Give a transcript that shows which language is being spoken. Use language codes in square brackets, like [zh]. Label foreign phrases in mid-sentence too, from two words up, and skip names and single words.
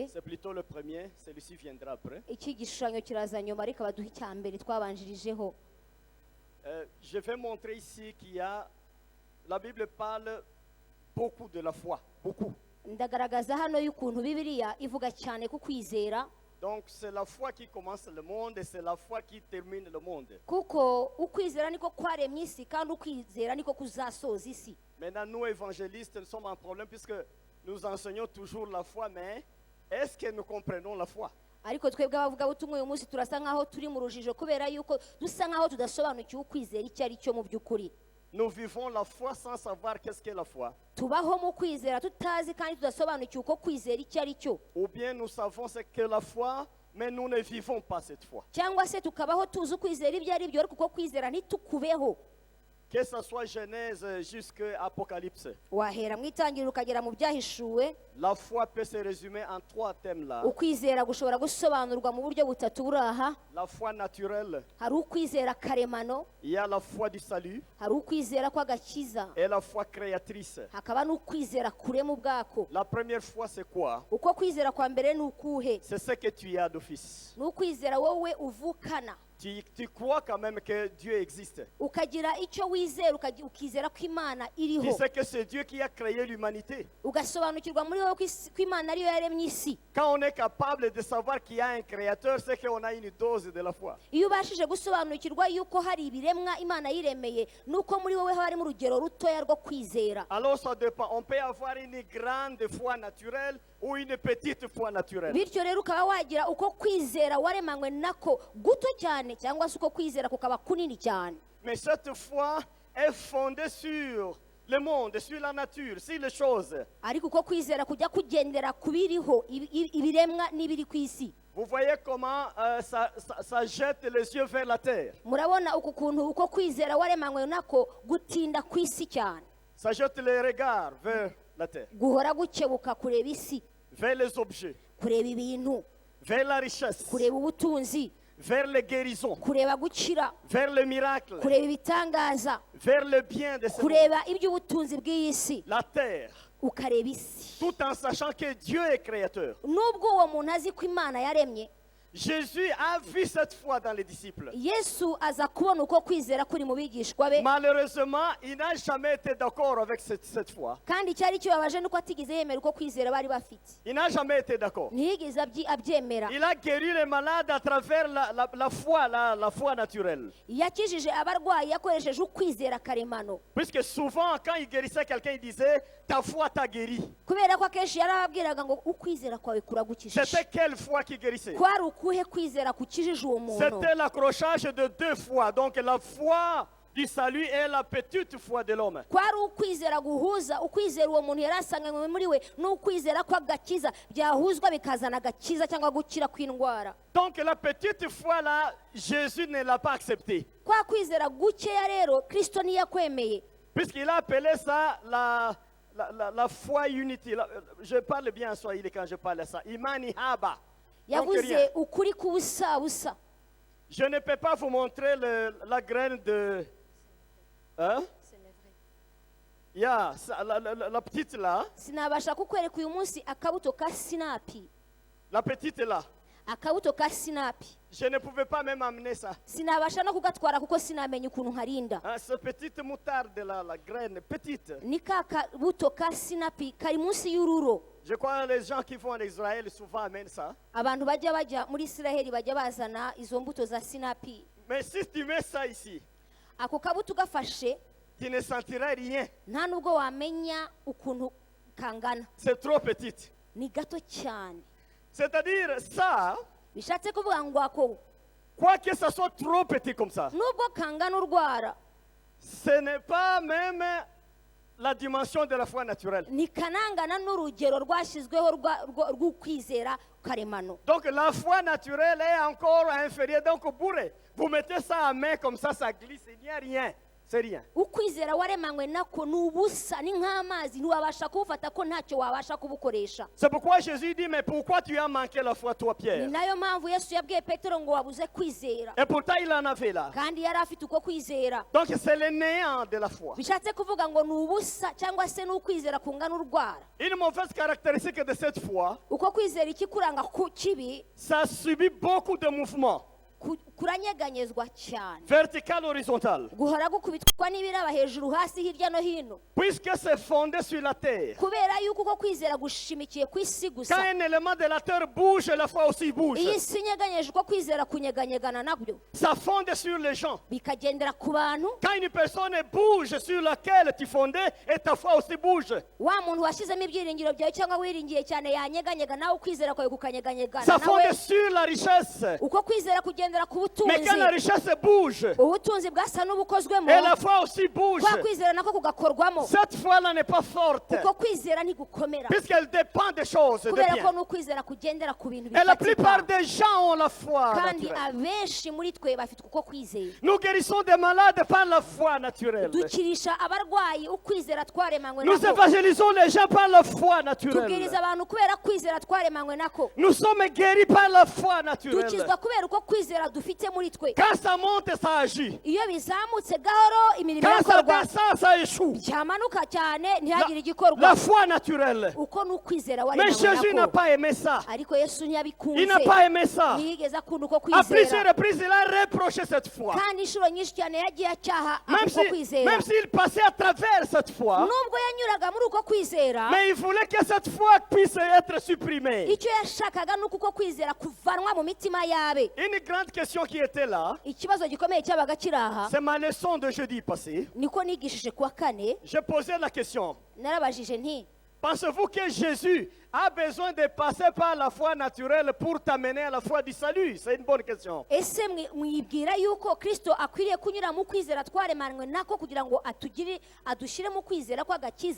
[fr] C'est plutôt le premier, celui-ci viendra après. [rw] Iki gishushanyo kiraza nyuma ariko baduha icya mbere twabanjirijeho. [fr] Je vais montrer ici qu'il y a, la Bible parle beaucoup de la foi, beaucoup. [rw] Ndagaragaza hano y'ukuntu Bibiliya ivuga cyane ku kwizera. [fr] Donc c'est la foi qui commence le monde et c'est la foi qui termine le monde. [rw] Kuko ukwizera niko kwaremye isi kandi ukwizera niko kuzasoza isi. [fr] Maintenant nous évangélistes nous sommes en problème puisque nous enseignons toujours la foi, mais est-ce que nous comprenons la foi? [rw] Ariko twebwe abavuga butumwe uyu munsi turasa nkaho turi mu rujijo kubera yuko dusa nkaho tudasobanukiwe ukwizera icyo ari cyo mu by'ukuri. [fr] Nous vivons la foi sans savoir qu'est-ce qu'est la foi. [rw] Tubaho mu kwizera tutazi kandi tudasobanukiwe uko kwizera icyo ari cyo. [fr] Ou bien nous savons ce qu'est la foi, mais nous ne vivons pas cette foi. [rw] Cyangwa se tukabaho tuzi ukwizera ibyo ari byo ariko uko kwizera ntitukubeho. [fr] Que ce soit Genèse jusqu'à Apocalypse. [rw] Wahera mu itangiriro ukagera mu byahishuwe. [fr] La foi peut se résumer en 3 thèmes là. [rw] Ukwizera gushobora gusobanurwa mu buryo butatu buraha. [fr] La foi naturelle. [rw] Hari ukwizera karemano. [fr] Il y a la foi du salut. [rw] Hari ukwizera kw'agakiza. [fr] Et la foi créatrice. [rw] Hakaba n'ukwizera kurema ubwako. [fr] La première foi c'est quoi? [rw] Uko kwizera kwa mbere ni ukuhe? [fr] C'est ce que tu as d'office. [rw] N'ukwizera wowe uvukana. [fr] tu crois quand même que Dieu existe. [rw] ukagira icyo wizera ukizera ko imana [fr] Tu [rw] iriho [fr] sais que c'est Dieu qui a créé l'humanité. [rw] ugasobanukirwa muri wowe ko imana ariyo yaremye isi. [fr] Quand on est capable de savoir qu'il y a un créateur, c'est qu'on a une dose de la foi. [rw] iyo ubashije gusobanukirwa yuko hari ibiremwa imana yiremeye nuko muri wowe harimo urugero rutoya rwo kwizera. [fr] Alors ça dépend. On peut avoir une grande foi naturelle ou une petite foi naturelle. [rw] bityo rero ukaba wagira uko kwizera waremanywe nako guto cyane cyangwa se uko kwizera kukaba kunini cyane. [fr] Mais cette foi est fondée sur le monde, sur la nature, sur les choses. [rw] ariko uko kwizera kujya kugendera ku biriho ibiremwa n'ibiri ku isi. [fr] Vous voyez comment ça jette les yeux vers la terre. [rw] murabona uku kuntu uko kwizera waremanywe nako gutinda ku isi cyane. [fr] Ça jette les regards vers la terre, [rw] guhora gukebuka kureba isi, [fr] vers les objets, [rw] kureba ibintu, [fr] vers la richesse, [rw] kureba ubutunzi, [fr] vers les guérisons, [rw] kureba gukira, [fr] vers les miracles, [rw] kureba ibitangaza, [fr] vers le bien de ce monde. [rw] kureba iby'ubutunzi bw'iyi si, [fr] La terre, [rw] ukareba isi. [fr] tout en sachant que Dieu est créateur. [rw] nubwo uwo muntu azi ko imana yaremye, [fr] Jésus a vu cette foi dans les disciples. [rw] yesu aza kubona uko kwizera kuri mu bigishwa be, [fr] Malheureusement, il n'a jamais été d'accord avec cette foi. [rw] kandi icyari kibabaje nuko atigeze yemera uko kwizera bari bafite. [fr] Il n'a jamais été d'accord. [rw] ntiyigeze abyemera. [fr] Il a guéri les malades à travers la foi naturelle. [rw] yakijije abarwayi yakoresheje ukwizera karemano, [fr] Puisque souvent, quand il guérissait quelqu'un, il disait, ta foi t'a guéri. [rw] kubera ko akenshi yarababwiraga ngo ukwizera kwawe kuragukijije. [fr] C'était quelle foi qui guérissait? [rw] kwari ukuhe kwizera kukijije uwo muntu? [fr] C'était l'accrochage de deux foi. Donc la foi du salut et la petite foi de l'homme. [rw] kwari ukwizera guhuza ukwizera uwo muntu yari asanganywe muri we n'ukwizera ko agakiza byahuzwa bikazana agakiza cyangwa gukira kw'indwara. [fr] Donc la petite foi là, Jésus ne l'a pas acceptée. [rw] kwa kwizera gukeya rero Kristo ntiyakwemeye, [fr] Puisqu'il a appelé ça la foi unity. Je parle bien en swahili quand je parle de ça. [sw] Imani haba. [fr] Donc, rien. [rw] yavuze ukuri k'ubusabusa. [fr] Je ne peux pas vous montrer la graine de... Hein? Yeah, la petite là. [rw] sinabasha kukwereka uyu munsi akabuto ka sinapi. [fr] La petite là. [rw] akabuto ka sinapi [fr] Je ne pouvais pas même amener ça. [rw] sinabasha no kugatwara kuko sinamenya ukuntu nkarinda. [fr] Hein, cette petite moutarde là, la graine petite. [rw] ni ka kabuto ka sinapi kari munsi y'ururo. [fr] Je crois que les gens qui vont en Israël souvent amènent ça. [rw] abantu bajya muri Isiraheli bajya bazana izo mbuto za sinapi. [fr] Mais si tu mets ça ici, [rw] ako kabuto gafashe [fr] tu ne sentiras rien. [rw] nta nubwo wamenya ukuntu kangana, [fr] C'est trop petite. [rw] ni gato cyane. [fr] C'est-à-dire ça, [rw] bishatse kuvuga ngo ako [fr] quoi que ça soit trop petit comme ça, [rw] nubwo kangana urwara [fr] ce n'est pas même la dimension de la foi naturelle. [rw] ntikanangana n'urugero rwashyizweho rw'ukwizera karemano. [fr] Donc la foi naturelle est encore inférieure. Donc vous mettez ça en main comme ça glisse, il n'y a rien. C'est rien. [rw] ukwizera waremanywe nako ni ubusa, ni nk'amazi, ntiwabasha kubufata ko ntacyo wabasha kubukoresha. [fr] C'est pourquoi Jésus dit, mais pourquoi tu as manqué la foi, toi, [rw] ni [fr] Pierre? [rw] nayo mpamvu yesu yabwiye petero ngo wabuze kwizera, [fr] Et pourtant, il en avait là. [rw] kandi yari afite uko kwizera. [fr] Donc c'est le néant de la foi. [rw] bishatse kuvuga ngo ni ubusa cyangwa se n'ukwizera kungana urwara. [fr] Une mauvaise caractéristique de cette foi, [rw] uko kwizera ikikuranga ku kibi [fr] ça subit beaucoup de mouvements, [rw] kuranyeganyezwa cyane, [fr] vertical, horizontal. [rw] guhora gukubitwa n'ibiraba hejuru hasi hirya no hino, [fr] Puisque c'est fondé sur la terre. [rw] kubera yuko uko kwizera gushimikiye ku isi [fr] Quand [rw] gusa. [fr] un élément de la terre bouge, la foi aussi bouge. [rw] iyi si inyeganyeje uko kwizera kunyeganyegana nabyo [fr] Ça fonde sur les gens. [rw] bikagendera ku bantu. [fr] Quand une personne bouge sur laquelle tu fondais, et ta foi aussi bouge. [rw] wa muntu washyizemo ibyiringiro byawe cyangwa wiringiye cyane yanyeganyega, nawe ukwizera kwawe kukanyeganyegana [fr] Ça [rw] nawe. [fr] fonde sur la richesse. [rw] uko kwizera kugendera ku [fr] Mais quand la [rw] butunzi, [fr] richesse bouge, [rw] ubutunzi bwasa n'ubukozwemo, [fr] et la foi aussi bouge, [rw] kwa kwizera nako kugakorwamo. [fr] cette foi-là n'est pas forte. [rw] uko kwizera ntigukomera, [fr] Puisqu'elle dépend des choses, de [rw] kubera ko [fr] bien. [rw] n'ukwizera kugendera ku bintu [fr] Et la plupart [rw] bifatika. [fr] des gens ont la foi [rw] kandi [fr] naturelle. [rw] abenshi muri twe bafite uko kwizera. [fr] Nous guérissons des malades par la foi naturelle. [rw] dukirisha abarwayi ukwizera twaremanywe [fr] Nous [rw] nako. [fr] évangélisons les gens par la foi naturelle. [rw] tubwiriza abantu kubera kwizera twaremanywe nako. [fr] Nous sommes guéris par la foi naturelle. [rw] dukizwa kubera uko kwizera kwizera dufite muri twe [fr] Quand ça monte, ça agit. [rw] iyo bizamutse gahoro imirimo [fr] Quand ça [rw] irakorwa [fr] descend, ça échoue. [rw] byamanuka cyane ntihagire igikorwa [fr] La foi naturelle. [rw] uko ni ukwizera [fr] Mais Jésus n'a [rw] waremanywe [fr] pas aimé ça. [rw] ariko yesu [fr] Il n'a [rw] ntiyabikunze [fr] pas aimé ça. [rw] ntiyigeze akunda uko [fr] À plusieurs [rw] kwizera [fr] reprises, il a reproché cette foi. [rw] kandi inshuro nyinshi cyane yagiye acyaha [fr] Même [rw] uko kwizera [fr] s'il passait à travers cette foi, [rw] nubwo yanyuraga muri uko kwizera [fr] mais il voulait que cette foi puisse être supprimée. [rw] icyo yashakaga ni uko kwizera kuvanwa mu mitima yabe [fr] Une grande question qui était là, [rw] ikibazo gikomeye cyabaga kiri aha [fr] c'est ma leçon de jeudi passé. [rw] niko nigishije kuwa kane [fr] Je posais la question, [rw] narabajije nti [fr] pensez-vous que Jésus a besoin de passer par la foi naturelle pour t'amener à la foi du salut? C'est une bonne question. [rw] ese mwibwira yuko kristo akwiriye kunyura mu kwizera twaremanywe nako kugira ngo adushyire mu kwizera kw'agakiza